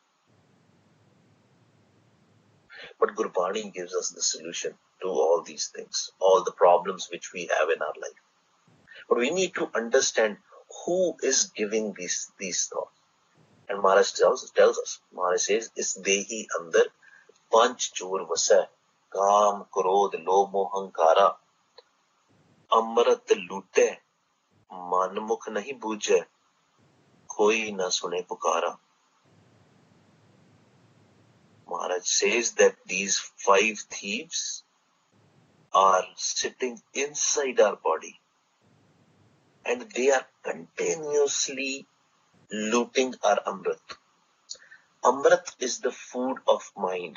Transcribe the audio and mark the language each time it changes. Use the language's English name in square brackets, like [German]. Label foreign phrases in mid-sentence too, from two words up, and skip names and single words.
[English] But Gurbani gives us the solution to all these things, all the problems which we have in our life. But we need to understand who is giving these thoughts. And Maharaj tells us, Maharaj says, [Punjabi] ਇਸ ਦੇਹੀ ਅੰਦਰ ਪੰਚ ਚੋਰ ਵਸਾ, ਕਾਮ ਕ੍ਰੋਧ ਲੋਭ ਮੋਹ ਅਹੰਕਾਰਾ, ਅੰਮ੍ਰਿਤ ਲੂਟੇ ਮਨ ਮੁਖ ਨਹੀਂ ਬੂਝੇ, ਕੋਈ ਨ ਸੁਣੇ ਪੁਕਾਰਾ. [English] Maharaj says that these 5 thieves are sitting inside our body and they are continuously looting our Amrit. Amrit is the food of mind.